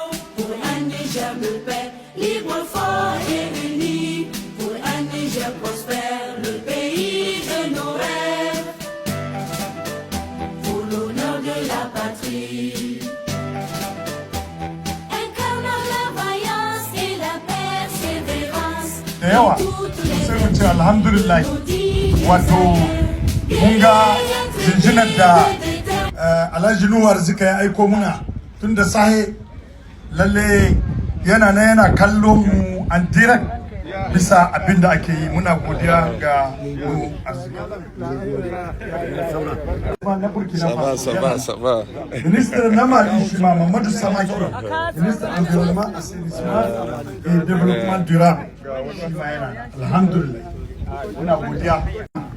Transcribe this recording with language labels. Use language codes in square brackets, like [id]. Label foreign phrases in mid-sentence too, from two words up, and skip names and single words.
[fr] Pour un Niger de paix, libre, fort et uni, pour un Niger prospère, le pays de nos rêves. Pour l'honneur de la patrie, incarnant la vaillance et la persévérance. [ha] da yawa sai mu ce alhamdulillah wato mun ga jinjinar da Alhaji Nuhu Arzika ya aiko muna tun da sahe lalle yana na yana kallon mu [fr] an direct [ha] bisa abin da ake yi. Muna godiya ga Nuhu Arzika. Na Burkina Faso. [fr] Ça va. Ministre [ha] na Mali shi ma [fr] Mamadou Samaki, ministre environnement, assainissement et développement durable. [ha] Shi ma yana. Alhamdulillah. Muna godiya.